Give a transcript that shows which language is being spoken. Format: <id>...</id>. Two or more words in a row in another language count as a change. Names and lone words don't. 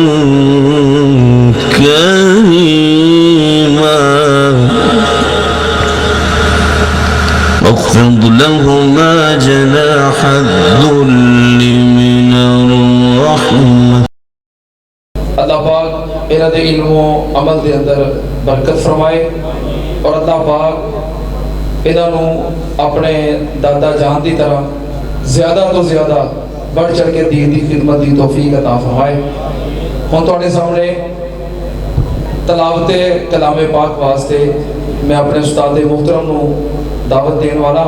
<ar>كريما واخفض لهما جناح الذل من الرحمة</ar> <pa>اللہ پاک انہاں دے علمو عمل دے اندر برکت فرمائے اور اللہ پاک انہاں نوں اپنے دادا جان دی طرح زیادہ تو زیادہ بڑھ چڑھ کے دین دی خدمت دی توفیق عطا فرمائے. ہن تہاڈے سامنے تلاوتے کلامے پاک واسطے میں اپنے استاد محترم نوں دعوت دینے والا.</pa>